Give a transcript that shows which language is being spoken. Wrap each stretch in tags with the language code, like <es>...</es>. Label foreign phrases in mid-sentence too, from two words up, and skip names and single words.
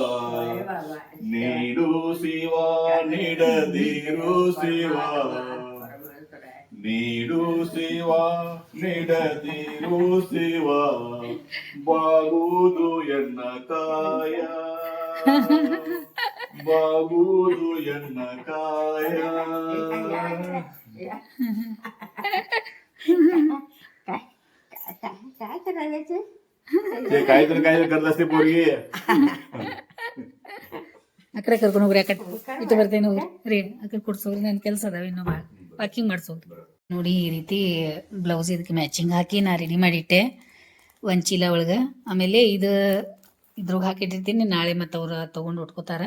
<kn>ನೀಡು ಶಿವ ನೀಡದಿರು ಶಿವ ನೀಡು ಶಿವ ನೀಡದಿರು ಶಿವ ಬಾಗುವುದು ಎನ್ನ ಕಾಯ ಬಾಗುವುದು ಎನ್ನ ಕಾಯ.</kn> <mr>ते काय करत असते पोरगी.</mr> <kn>ಆ ಕಡೆ ಕರ್ಕೊಂಡು ಹೋಗ್ರಿ, ಆ ಕಡೆ ಇಟ್ಟು ಬರ್ತೇನೆ ಹೋಗ್ರಿ ರೀ. ಆ ಕಡೆ ಕೊಡ್ಸೋಗ್ರಿ, ನನ್ನ ಕೆಲಸ ಅದಾವ ಇನ್ನೂ ಭಾಳ ಪಾಕಿಂಗ್ ಮಾಡ್ಸೋಗ್ರಿ. ನೋಡಿ ಈ ರೀತಿ ಬ್ಲೌಸ್ ಇದಕ್ಕೆ ಮ್ಯಾಚಿಂಗ್ ಹಾಕಿ ನಾ ರೆಡಿ ಮಾಡಿಟ್ಟೆ ಒಂದು ಚೀಲ ಒಳಗೆ. ಆಮೇಲೆ ಇದ್ರಾಗ ಹಾಕಿಟ್ಟಿರ್ತೀನಿ, ನಾಳೆ ಮತ್ತು ಅವ್ರು ತೊಗೊಂಡು ಉಟ್ಕೋತಾರೆ.</kn>